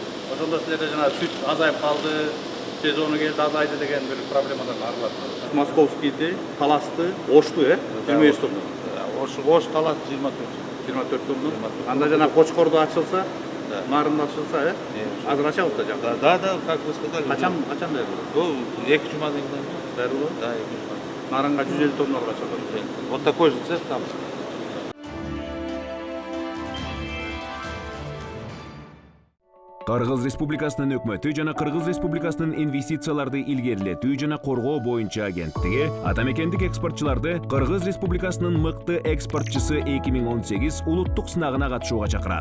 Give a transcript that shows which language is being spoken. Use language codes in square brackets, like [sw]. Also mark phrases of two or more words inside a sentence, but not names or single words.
[ky] Ошондо силерде жанагы сүт азайып калды, сезону келди азайды деген бир проблемалар арылат. Московскийди, Таласты, Ошту, 25 сом. Ош, Талас 24 сом. Анда жана Кочкордо ачылса, Нарында ачылса, азыр ачабыз да жакта. [ru] Да, как вы сказали. [ky] Качан берилет? 2 жумадан кийин. Берилет? Да, 2 жума. Нарынга 150 тонналга чыгат. [ru] Вот такой же цех там. [ky] Кыргыз Республикасынын өкмөтү жана Кыргыз Республикасынын инвестицияларды илгерилетүү жана коргоо боюнча агенттиги ата мекендик экспортчуларды Кыргыз Республикасынын мыкты экспортчусы 2018 улуттук сынагына катышууга чакырат.